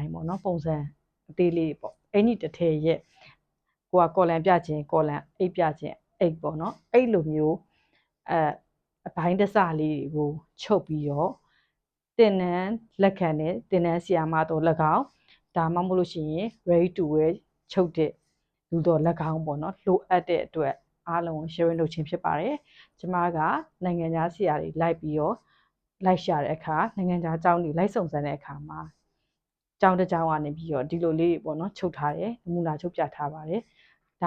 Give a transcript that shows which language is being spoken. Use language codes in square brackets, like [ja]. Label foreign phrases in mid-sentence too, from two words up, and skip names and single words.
[my] တိုင်းပေါ့နော်ပုံစံအသေးလေးပေါ့အဲ့ဒီတစ်ထည်ရဲ့ကိုကကော်လန်ပြခြင်းကော်လန်အိတ်ပြခြင်းအိတ်ပေါ့နော်အဲ့လိုမျိုးအ ပိုင်းတစလေးကိုချုပ်ပြီးတော့တင်နန်းလက်ခံနဲ့တင်နန်းဆီယာမတော့၎င်းဒါမှမဟုတ်လို့ရှိရင် [en] ready to wear [my] ချုပ်တဲ့လူတော်၎င်းပေါ့နော်လိုအပ်တဲ့အတွက်အားလုံး sharing လုပ်ခြင်းဖြစ်ပါတယ်ကျမကနိုင်ငံခြားဆရာတွေလိုက်ပြီးတော့လိုက်ရှာတဲ့အခါနိုင်ငံခြားအကြောင်းတွေလိုက်စုံစမ်းတဲ့အခါမှာကျောင်းတစ်ကျောင်းကနေပြီးတော့ဒီလိုလေးပေါ့နော်ချုပ်ထားတယ်နမူနာချုပ်ပြထားပါတယ်ဒါ